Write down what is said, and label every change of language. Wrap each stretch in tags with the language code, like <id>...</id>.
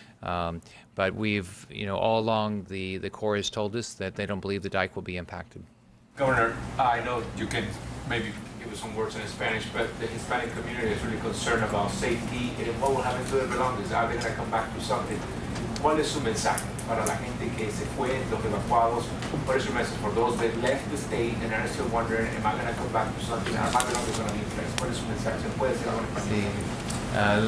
<en>But we've, all along the Corps has told us that they don't believe the dike will be impacted. Governor, I know you can maybe give us some words in Spanish, but the Hispanic community is really concerned about safety and what will happen to their belongings. Are they going to come back to something?</en> <es>¿Cuál es su mensaje para la gente que se fue, los evacuados?</es> <en>What is your message for those that left the state and are still wondering, am I going to come back to something? Are my belongings going to be in place?</en> <es>¿Cuál es su mensaje? ¿Se puede decir algo en español?</es>